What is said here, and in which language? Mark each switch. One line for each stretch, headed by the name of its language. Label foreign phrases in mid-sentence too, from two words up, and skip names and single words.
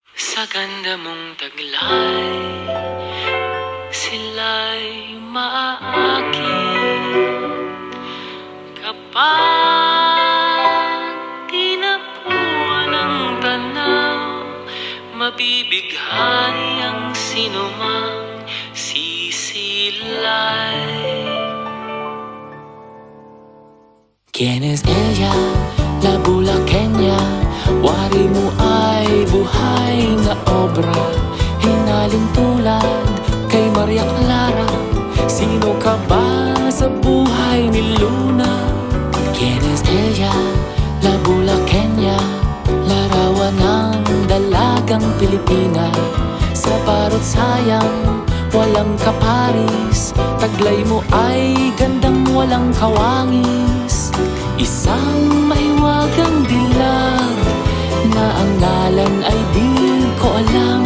Filipino: Sa ganda mong taglay, sila'y maaakit kapag tinapuan ng tanaw. Mabibighani ang sinumang sisilay.
Spanish: ¿Quién es ella? La bulaqueña.
Filipino: Wari mo ay buhay na obra, hinalin tulad kay Maria Clara. Sino ka ba sa buhay ni Luna?
Spanish: ¿Quién es ella? La bulaqueña.
Filipino: Larawan ng dalagang Pilipina. Sa parot sayang, walang kaparis. Taglay mo ay gandang walang kawangis. Isang mahiwagang dilag na ang ngalan ay di ko alam.